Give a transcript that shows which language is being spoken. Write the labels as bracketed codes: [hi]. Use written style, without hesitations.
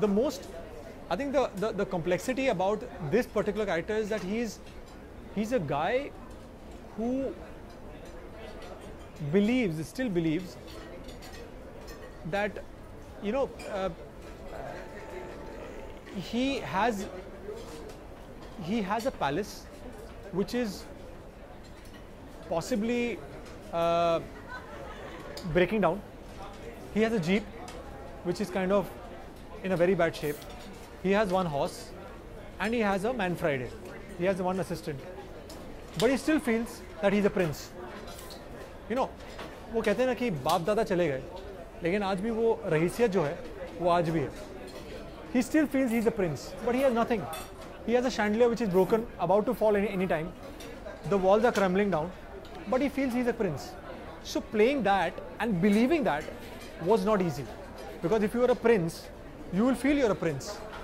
[en] The most, I think the complexity about this particular character is that he's a guy who still believes that, you know, he has a palace which is possibly breaking down. He has a jeep which is kind of in a very bad shape. He has 1 horse and he has a Man Friday. He has 1 assistant, but he still feels that he's a prince. [hi] You know, वो कहते हैं ना कि बाप दादा चले गए, लेकिन आज भी वो रहीसियत जो है वो आज भी है. [en] He still feels he's a prince, but he has nothing. He has a chandelier which is broken, about to fall any time. The walls are crumbling down, but he feels he's a prince. So playing that and believing that was not easy, because if you are a prince, you will feel you're a prince.